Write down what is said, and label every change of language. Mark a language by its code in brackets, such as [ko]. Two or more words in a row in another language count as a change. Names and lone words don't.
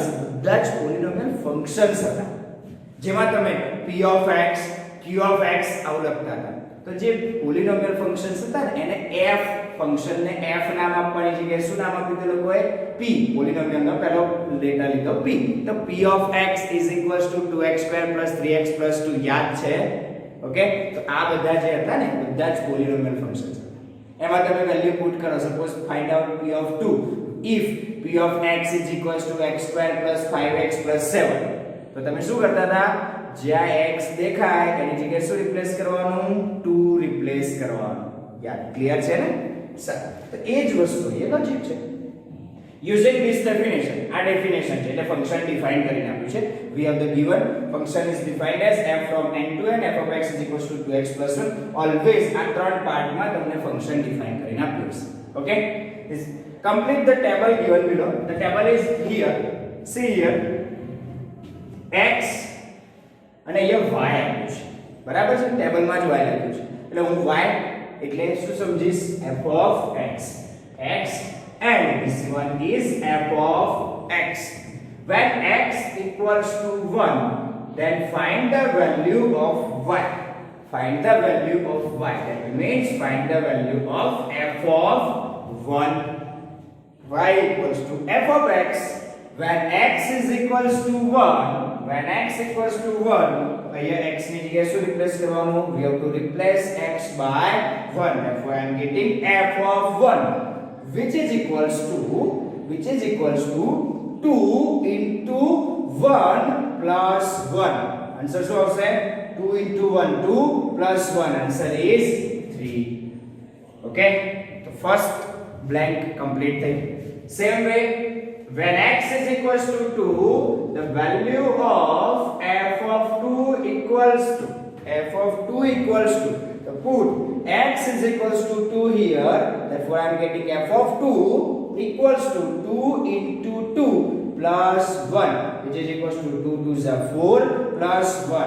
[gu] બધા જ [en] polynomial functions [gu] હતા, જેમાં તમે [en] p of x, q of x [gu] આવું લખતા હતા. તો જે [en] polynomial functions [gu] હતા ને એને f ફંક્શન ને f નામ આપવાની જગ્યાએ શું નામ આપ્યું તે લોકોએ? p. પોલિનોમિયલ નો પહેલો લેટર લીધો p. તો [en] p of x is equals to 2x square plus 3x plus 2. [gu] યાદ છે? ઓકે, તો આ બધા જે હતા ને બધા જ [en] polynomial functions [gu] હતા. એમાં તમે વેલ્યુ પુટ કરો. [en] suppose find out p of 2 if p of x is equals to x square plus 5x plus 7. [gu] તો તમે શું કરતા હતા? જ્યાં x દેખાય એની જગ્યાએ શું રિપ્લેસ કરવાનું? 2 રિપ્લેસ કરવાનું. યાદ? ક્લિયર છે ને? સર, તો એ જ વસ્તુ એ લોજિક છે. [en] using this definition, [gu] આ ડેફિનેશન છે એટલે [en] function define [gu] કરીને આપ્યું છે. [en] we have the given function is defined as f from n to n f of x is equals to 2x plus 1. [gu] ઓલવેઝ આ ત્રણ પાર્ટમાં તમને [en] function define [gu] કરીને આપ્યું છે. ઓકે, [en] complete the table given below. The table is here. See here, [gu] x અને અહીંયા y આપ્યું છે. બરાબર છે? ટેબલમાં જ y લખ્યું છે એટલે હું y એટલે શું સમજીશ? [en] f of x, x and this one is f of x. When x equals to 1, then find the value of y. Find the value of y. That means find the value of f of 1. Y equals to f of x when x is equals to 1. When x equals to 1, here x [gu] ની જગ્યાએ શું રિપ્લેસ કરવાનું? [en] We have to replace x by 1. Therefore I am getting f of 1 which is equals to 2 into 1 plus 1. [gu] Answer શું આવશે? [en] 2 into 1 2 plus 1. Answer is 3. Okay, so first blank complete [gu] થઈ. [en] Same way, when x is equals to 2, the value of f of 2 equals to, so put x is equals to 2 here, therefore I am getting f of 2 equals to 2 into 2 plus 1, which is equals to 2 to the 4 plus 1.